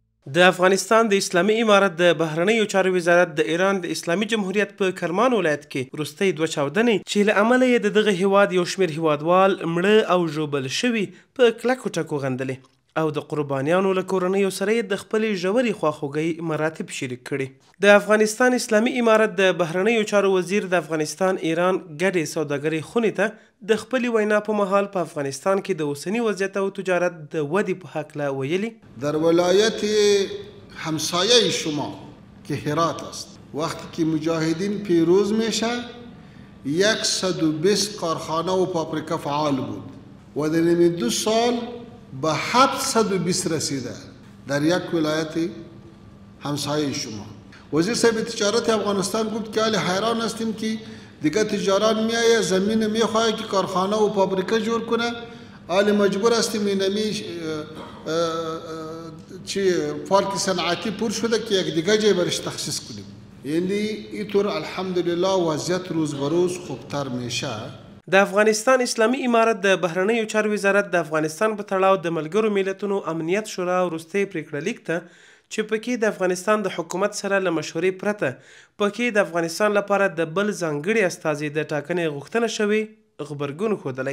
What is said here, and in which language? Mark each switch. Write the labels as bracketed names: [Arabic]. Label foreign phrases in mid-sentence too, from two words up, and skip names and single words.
[Pashto] د افغانستان د اسلامي امارت د بهرنیو چارو وزارت د ایران د اسلامي جمهوریت په کرمان ولایت کې وروستۍ 2 چاودنې چې له امله یې د دغه هیواد یو شمېر هیوادوال مړه او ژوبل شوي په کلکو ټکو غندلې او د قربانیانو له کورنیو سره یې د خپلې ژورې خواخوږۍ مراتب شریک کړي. د افغانستان اسلامي امارت د بهرنیو چارو وزیر د افغانستان ایران ګډې سوداګرۍ خونې ته د خپلې وینا په مهال په افغانستان کې د اوسني وضعیت او تجارت د ودې په هکله ویلي. [Persian] در ولایت همسایه شما که هرات است وقتی که مجاهدین پیروز میشه 120 کارخانه و پاپریکا فعال بود و در این 2 سال به 720 رسیده در یک ولایت همسایه شما. وزیر صاحب تجارت افغانستان گفت که حیران هستیم که دیگه تجاران میایه زمین میخواه که کارخانه و پاپریکا جور کنه حال مجبور هستیم اینمی چی پارک صنعتی پر شده که یک دیگه جای برش تخصیص کنیم. یعنی اینطور الحمدلله وضعیت روز به روز خوبتر میشه. [Pashto] د افغانستان اسلامي امارت د بهرنیو چارو وزارت د افغانستان په تړاو د ملګرو ملتونو امنیت شورا وروستۍ پریکړه لیک ته چې پکې د افغانستان د حکومت سره له مشورې پرته پکې د افغانستان لپاره د بل ځانګړي استازي د ټاکنې غوښتنه شوې غبرګون ښودلی.